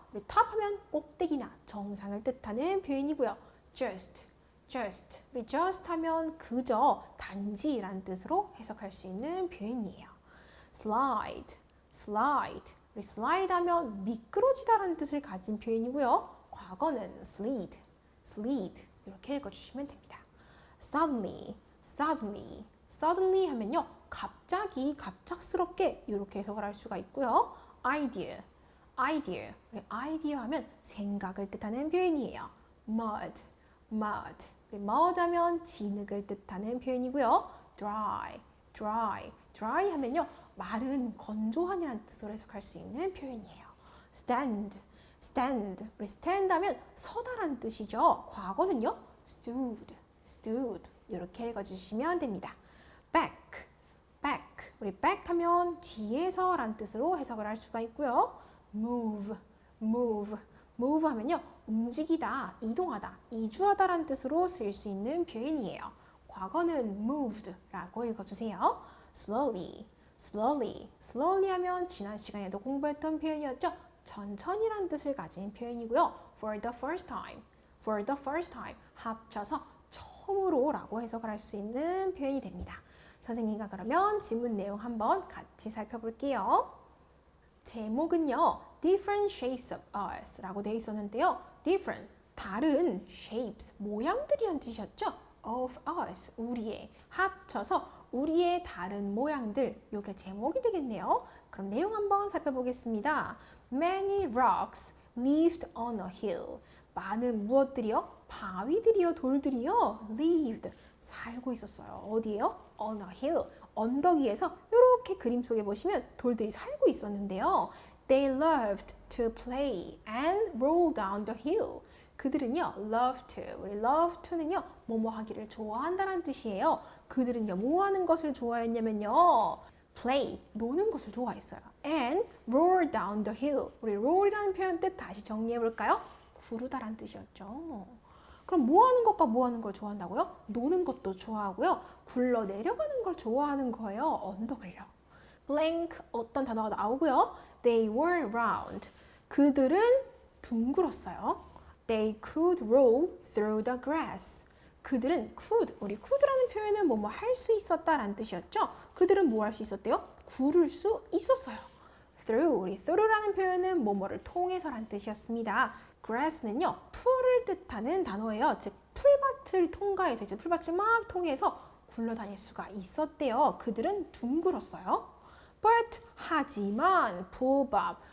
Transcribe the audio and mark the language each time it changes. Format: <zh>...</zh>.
<ko>우리 top 하면 꼭대기나 정상을 뜻하는 표현이고요.</ko> <en>just, just.</en> <ko>우리 just 하면 그저, 단지라는 뜻으로 해석할 수 있는 표현이에요.</ko> <en>slide, slide.</en> <ko>우리 slide 하면 미끄러지다라는 뜻을 가진 표현이고요. 과거는</ko> <en>slid, slid.</en> <ko>이렇게 읽어주시면 됩니다. suddenly, suddenly. suddenly 하면요. 갑자기, 갑작스럽게 이렇게 해석을 할 수가 있고요.</ko> <en>idea, idea.</en> <ko>idea 하면 생각을 뜻하는 표현이에요.</ko> <en>mud, mud.</en> <ko>mud 하면 진흙을 뜻하는 표현이고요.</ko> <en>dry, dry. dry</en> <ko>하면요. 마른, 건조한이라는 뜻으로 해석할 수 있는 표현이에요.</ko> <en>stand, stand.</en> <ko>우리 stand 하면 서다라는 뜻이죠. 과거는요.</ko> <en>stood, stood.</en> <ko>이렇게 읽어주시면 됩니다.</ko> <en>back, back.</en> <ko>우리 back 하면 뒤에서 라는 뜻으로 해석을 할 수가 있고요.</ko> <en>move, move. move</en> <ko>하면요. 움직이다, 이동하다, 이주하다 라는 뜻으로 쓸 수 있는 표현이에요. 과거는 moved 라고 읽어주세요.</ko> <en>slowly, slowly.</en> <ko>slowly 하면 지난 시간에도 공부했던 표현이었죠. 천천히라는 뜻을 가진 표현이고요.</ko> <en>for the first time, for the first time.</en> <ko>합쳐서 처음으로 라고 해석을 할 수 있는 표현이 됩니다. 선생님과 그러면 지문 내용 한번 같이 살펴볼게요. 제목은요.</ko> <en>Different Shapes of Us</en> <ko>라고 되어 있었는데요. Different, 다른, shapes, 모양들이란 뜻이었죠.</ko> <en>Of us,</en> <ko>우리의, 합쳐서 우리의 다른 모양들, 이게 제목이 되겠네요. 그럼 내용 한번 살펴보겠습니다.</ko> <en>Many rocks lived on a hill.</en> <ko>많은 무엇들이요? 바위들이요, 돌들이요, lived, 살고 있었어요. 어디에요?</ko> <en>On a hill,</en> <ko>언덕 위에서 이렇게 그림 속에 보시면 돌들이 살고 있었는데요.</ko> <en>They loved to play and roll down the hill.</en> <ko>그들은요,</ko> <en>love to.</en> <ko>우리 love to는요, 뭐뭐 하기를 좋아한다는 뜻이에요. 그들은요, 뭐 하는 것을 좋아했냐면요. play, 노는 것을 좋아했어요.</ko> <en>and roll down the hill.</en> <ko>우리 roll이라는 표현 뜻 다시 정리해 볼까요? 구르다라는 뜻이었죠. 그럼 뭐 하는 것과 뭐 하는 걸 좋아한다고요? 노는 것도 좋아하고요. 굴러 내려가는 걸 좋아하는 거예요. 언덕을요. blank 어떤 단어가 나오고요.</ko> <en>They were round.</en> <ko>그들은 둥글었어요.</ko> <en>They could roll through the grass.</en> <ko>그들은 could, 우리 could라는 표현은 뭐뭐 할 수 있었다라는 뜻이었죠. 그들은 뭐 할 수 있었대요? 구를 수 있었어요. through, 우리 through라는 표현은 뭐뭐를 통해서라는 뜻이었습니다. grass는요, 풀을 뜻하는 단어예요. 즉, 풀밭을 통과해서 이제 풀밭을 막 통해서 굴러다닐 수가 있었대요. 그들은 둥글었어요. But 하지만 보밥</ko>